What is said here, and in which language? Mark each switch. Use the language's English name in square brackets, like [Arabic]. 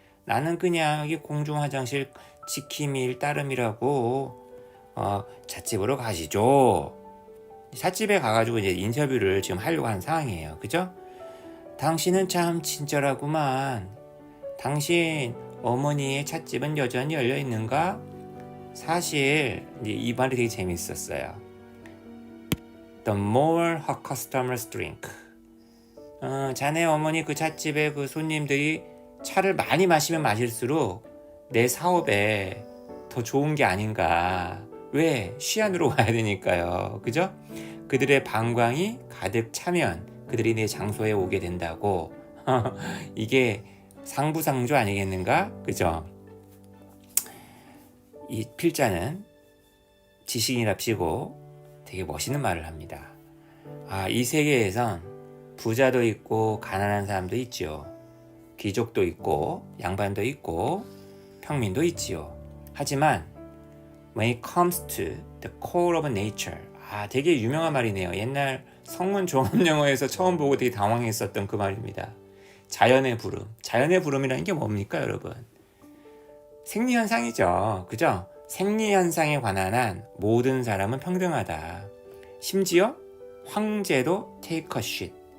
[Korean] 나는 그냥 여기 공중 화장실 지킴이 일 따름이라고. 잣집으로 가시죠. 찻집에 가가지고 이제 인터뷰를 지금 하려고 하는 상황이에요. 그죠? 당신은 참 친절하구만. 당신 어머니의 찻집은 여전히 열려 있는가? 사실 이제 이 말이 되게 재밌었어요. [English] The more her customers drink. [Korean] 자네 어머니 그 찻집에 그 손님들이 차를 많이 마시면 마실수록 내 사업에 더 좋은 게 아닌가. 왜? 시안으로 와야 되니까요. 그죠? 그들의 방광이 가득 차면 그들이 내 장소에 오게 된다고. 이게 상부상조 아니겠는가? 그죠? 이 필자는 지식인이랍시고 되게 멋있는 말을 합니다. 이 세계에선 부자도 있고 가난한 사람도 있지요. 귀족도 있고 양반도 있고 평민도 있지요. 하지만 [English] when it comes to the core of nature, [Korean] 되게 유명한 말이네요. 옛날 성문 종합영어에서 처음 보고 되게 당황했었던 그 말입니다. 자연의 부름. 자연의 부름이라는 게 뭡니까, 여러분? 생리현상이죠. 그죠? 생리현상에 관한 한 모든 사람은 평등하다. 심지어 황제도 [English] take a shit.